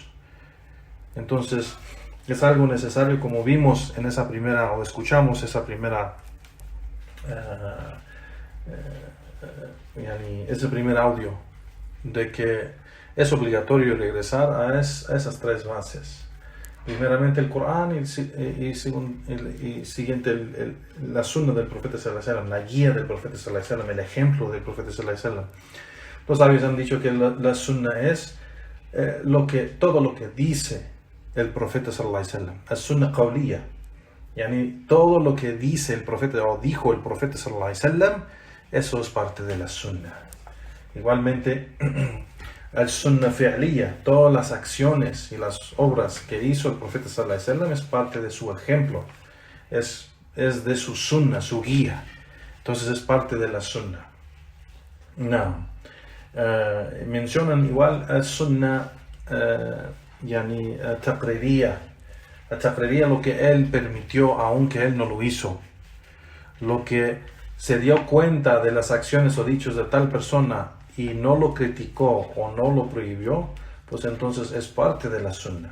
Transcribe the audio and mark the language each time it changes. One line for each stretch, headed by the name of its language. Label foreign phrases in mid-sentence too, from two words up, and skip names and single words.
Spanish: Entonces es algo necesario, como vimos en esa primera, o escuchamos ese primer audio, de que es obligatorio regresar a esas tres bases. Primeramente el Corán y siguiente la Sunna del Profeta
Arabic: صلى الله عليه وسلم,
Spanish: la guía del Profeta
Arabic: صلى الله عليه وسلم,
Spanish: el ejemplo del Profeta
Arabic: صلى الله عليه وسلم.
Spanish: Los sabios han dicho que la Sunna es todo lo que dice el Profeta
Arabic: صلى الله عليه وسلم,
Spanish: la
Arabic: سنة قولية,
Spanish: yani todo lo que dice el Profeta o dijo el Profeta
Arabic: صلى الله عليه وسلم,
Spanish: eso es parte de la Sunna. Igualmente el
Arabic: سنة فعلية,
Spanish: todas las acciones y las obras que hizo el Profeta
Arabic: صلى الله عليه وسلم
Spanish: es parte de su ejemplo, es de su Sunnah, su guía. Entonces es parte de la Sunnah. No. Mencionan igual el
Arabic: سنة تقريرية,
Spanish: lo que él permitió aunque él no lo hizo, lo que se dio cuenta de las acciones o dichos de tal persona y no lo criticó o no lo prohibió, pues entonces es parte de la Sunnah.